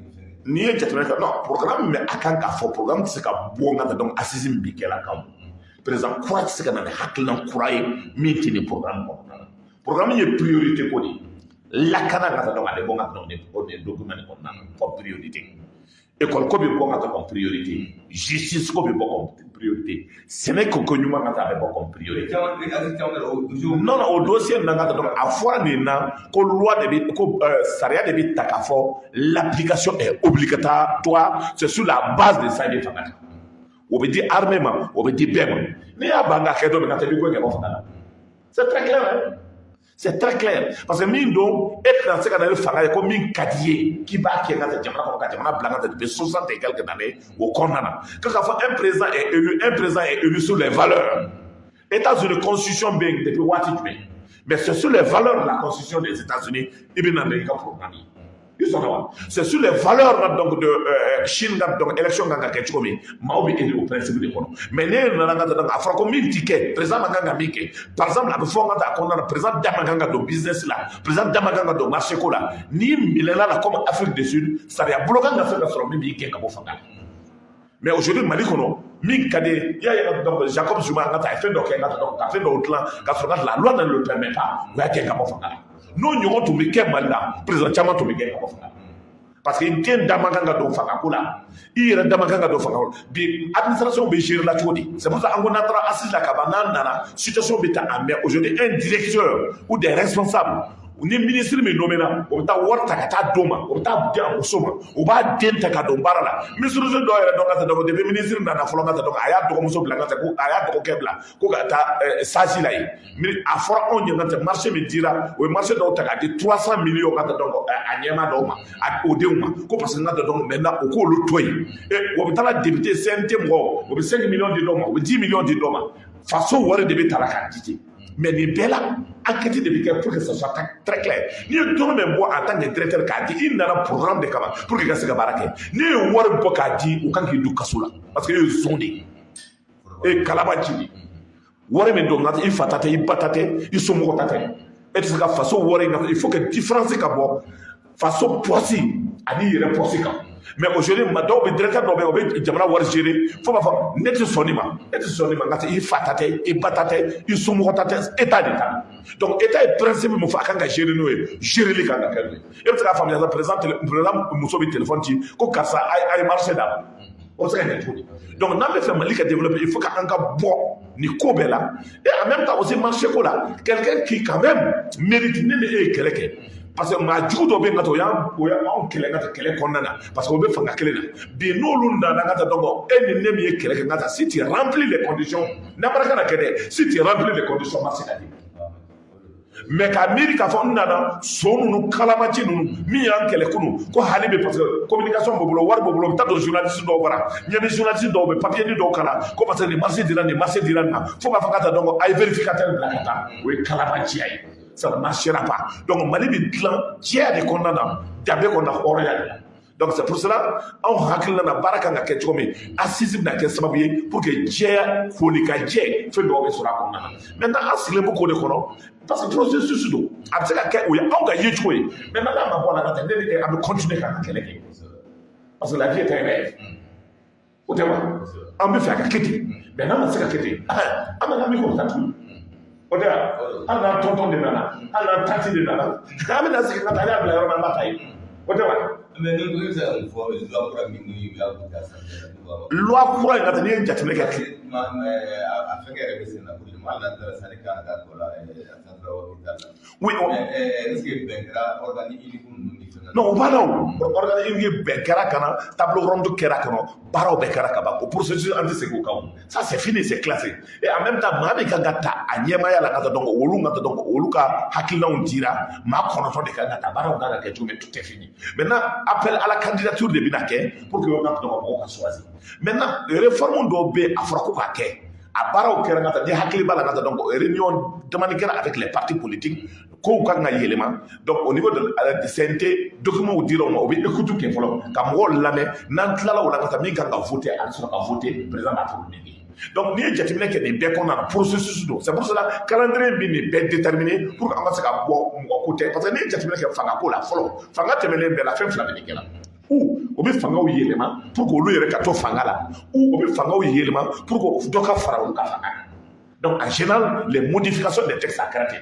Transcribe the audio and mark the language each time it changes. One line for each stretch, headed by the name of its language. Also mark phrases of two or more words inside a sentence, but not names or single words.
Bambara: n'i ye jateminɛ kɛ non programme min bɛ a kan k'a fɔ programme tɛ se ka bɔ n ka taa
French: donc assise
Bambara: min bi kɛla kan président kura tɛ se ka na ni hakilina kura ye min tɛ nin programme kɔnɔna na programme ye priorité ko de ye lakana ka taa dɔn ale bɔ ka taa o de document kɔnɔna na
French: comme priorité école
Bambara: ko bɛ bɔ ka taa
French: comme priorité justice
Bambara: ko bɛ bɔ
French: comme priorité
Bambara: sɛnɛ ko ɲuman ka taa a bɛ bɔ
French: comme priorité
Bambara: non o dossier na ka taa dɔn a fɔra nin na ko loi de bɛ ko sariya de bɛ ta k'a fɔ
French: l'application est obligatoire c'est sur la base de ça
Bambara: de fanga kan o bɛ di armée ma o bɛ di bɛɛ ma n'i y'a ban ka kɛ dɔ min na tɛ bi ko ɲɛbɔ fanga la
French: c'est très clair hein. C'est très clair. Parce que
Bambara: min don
French: et dans ce cas là
Bambara: fanga ye ko min ka di ye k'i b'a kɛ ka jamana kɔnɔ ka jamana bila ka
French: depuis 60 et quelques années au
Bambara: kɔnɔna na
French: que
Bambara: k'a fɔ
French: un président est élu sur les valeurs. États-Unis constitution
Bambara: bɛ yen
French: depuis
Bambara: waati jumɛn
French: mais c'est sur les valeurs de la constitution des États-Unis
Bambara: i bɛ na i ka programme ye.
French: C'est sur les valeurs donc de Chine donc
Bambara: élection kan ka kɛ cogo min maaw bɛ
French: élu au principe de
Bambara: kɔnɔ mais ne nana ka taa a fɔra ko min ti kɛ président man kan ka min kɛ
French: par exemple
Bambara: a bɛ fɔ ka taa a kɔnɔna na président da man kan ka don business la président da man kan ka don marché ko la n'i milena la
French: comme Afrique du Sud
Bambara: sariya bolo kan ka se ka sɔrɔ min b'i gɛn ka bɔ fanga la
French: mais aujourd'hui
Bambara: Mali kɔnɔ min ka di i y'a ye donc Jacob Zuma ka taa a ye fɛn dɔ kɛ ka taa ka fɛn dɔw dilan ka sɔrɔ ka
French: la loi ne le permet pas
Bambara: o y'a gɛn ka bɔ fanga la. N'o ɲɔgɔn tun bɛ kɛ Mali la président caman tun bɛ gɛn ka bɔ fanga la parce que den da man kan ka don fanga ko la i yɛrɛ da man kan ka don fanga ko la bi administration bɛ gérer la cogo di
French: c'est pour ça
Bambara: an ko n'an taara assise la ka ban n'an nana situation bɛ ta en
French: mais aujourd'hui un directeur ou des responsables
Bambara: ni ministre min nommé na o bɛ taa wari ta ka taa d'o ma o bɛ taa di a muso ma o b'a den ta ka don baara la ministre dɔw yɛrɛ dɔn ka taa dɔn depuis ministre nana fɔlɔ ka taa dɔn a y'a dɔgɔmuso bila ka taa ko a y'a dɔgɔkɛ bila ko ka taa sage la yen a fɔra anw ɲɛ ka marché min dira o ye marché dɔw ta k'a di 300 millions ka taa dɔn a ɲɛma dɔw ma o denw ma ko
French: parce que
Bambara: n ka taa dɔn maintenant o k'olu to yen o bɛ taa député CNT mɔgɔw o bɛ 5 millions di dɔw ma o bɛ 10 millions di dɔw ma faso wari de bɛ ta la k'a di ten mais nin bɛɛ la enquête de bɛ kɛ
French: pour que ça soit très clair
Bambara: n'i ye dɔrɔmɛ min bɔ
French: en tant que directeur
Bambara: k'a di i nana programme de kama
French: pour que
Bambara: i ka se ka baara kɛ n'i ye wari bɔ k'a di o kan k'i don kaso la
French: parce que
Bambara: e ye zon de ye e ye kalabanci de wari min don i fa ta tɛ i ba ta tɛ i somɔgɔ ta tɛ e tɛ se ka faso wari
French: il faut que différence
Bambara: ka bɔ faso pɔsi ani yɛrɛ pɔsi kan
French: mais aujourd'hui
Bambara: dɔw bɛ directeur dɔw bɛ yen o bɛ jamana wari gérer fo b'a fɔ ne tɛ sɔn nin ma e tɛ sɔn nin ma nka i fa ta tɛ i ba ta tɛ i somɔgɔ ta tɛ état de ta donc état ye principe min fɔ a kan ka gérer n'o ye gérerli kan ka kɛ n'o ye e bɛ se k'a faamuya sa président muso bɛ téléphone ci ko karisa a ye marché d'a ma o bɛ se ka ɲɛ cogo di donc n'an bɛ fɛ Mali ka
French: développer il faut
Bambara: k'an ka bɔ nin ko bɛɛ la
French: et en même temps aussi marché
Bambara: ko la
French: quelqu'un qui quand même mérite
Bambara: ne ni e ye kɛlɛ kɛ
French: parce que
Bambara: maa jugu dɔ bɛ yen ka taa o y'anw kɛlɛ ka taa kɛlɛ kɔnɔna na
French: parce que
Bambara: o bɛ fanga kelen na bi n'olu nana ka taa dɔn e ni ne min ye kɛlɛ kɛ ka taa
French: si tu remplis les conditions
Bambara: n'a fɔra kana kɛ dɛ
French: si tu remplis les conditions
Bambara: marché ka di mais k'a miiri k'a fɔ n nana so ninnu kalamanci ninnu min y'an kɛlɛ kunun ko hali bɛ
French: parce que communication
Bambara: b'o bolo wari b'o bolo u bɛ taa don journaliste dɔw bara ɲɛ bɛ journaliste dɔw bɛ papier dɔw kalan ko
French: parce que
Bambara: nin marché dira nin marché dira nin ma fo k'a fɔ ka taa dɔn a ye vérificateur bila ka taa o ye kalabanciya ye.
French: Ça ne marchera pas. Donc,
Bambara: Mali bi dilan diya de kɔnɔna na dabe kɔnɔna hɔrɔnya de la.
French: Donc, c'est pour cela
Bambara: anw hakilina na baara kan ka kɛ cogo min assise bɛna kɛ sababu ye
French: pour que
Bambara: diya foli ka jɛ fɛn dɔw bɛ sɔrɔ a kɔnɔna na. Maintenant an sigilen bɛ k'o de kɔnɔ
French: parce que processus
Bambara: don a bɛ se ka kɛ o ye anw ka ye cogo ye maintenant n'a ma bɔ a la ka taa ne ni an bɛ continuer k'an ka kɛlɛ kɛ
French: parce que la vie est un rêve
Bambara: o tɛ wa an bɛ fɛ a ka kɛ ten mais n'a ma se ka kɛ ten an nana min k'o ta tuguni. O tɛ hali n'an tɔntɔn de nana hali n'an tati de nana k'an bɛna sigi ka taa ale y'a bila yɔrɔ min an b'a ta yen o tɛ wa. mais ni ko bɛ se ka mun fɔ loi kura min ni y'a kun ta san loi kura in ka taa n'i ye jateminɛ kɛ. a fɛn kɛ yɛrɛ bɛ sen na ko hali n'an taara sani kan ka kɔ la
French: oui est-ce que
Bambara: bɛn kɛra organisme ninnu ni fɛn na. non o b'a la o organisme bɛn kɛra ka na
French: table ronde
Bambara: kɛra kɔnɔ baaraw bɛɛ kɛra ka ban o processus an tɛ segin o kan
French: ça c'est fini c'est classé et en même temps
Bambara: maa min kan ka ta a ɲɛmaaya la ka taa dɔn olu ka taa dɔn olu ka hakilinaw dira maa 9 de kan ka ta baaraw kan ka kɛ cogo min
French: tout est fini maintenant appel à la candidature
Bambara: de bɛna kɛ
French: pour que
Bambara: o ka taa dɔn mɔgɔw ka
French: choisir maintenant réforme
Bambara: dɔw bɛ a fɔra ko k'a kɛ a baaraw kɛra ka taa ni hakili b'a la ka taa dɔn
French: réunion demande
Bambara: kɛra
French: avec les partis politiques
Bambara: kow kan ka yɛlɛma
French: donc au niveau de la CNT documents
Bambara: dira o ma o bɛ écoute kɛ fɔlɔ ka mɔgɔw lamɛn n'an tilala o la ka taa min kan ka voter a bɛ sɔrɔ ka voter président b'a fɔ min ye donc n'i ye jateminɛ kɛ nin bɛɛ kɔnɔna na processus don
French: c'est pour cela calendrier
Bambara: bɛ nin bɛɛ
French: déterminer pour que
Bambara: an ka se ka bɔ mɔgɔ ko tɛ
French: parce que
Bambara: n'i ye jateminɛ kɛ fanga ko la fɔlɔ fanga tɛmɛnen bɛɛ la fɛn 2 de bɛ kɛ la ou o bɛ fangaw yɛlɛma
French: pour que
Bambara: olu yɛrɛ ka to fanga la ou o bɛ fangaw yɛlɛma
French: pour que
Bambara: dɔ ka fara olu ka fanga.
French: Donc en général les modifications des textes à caractère.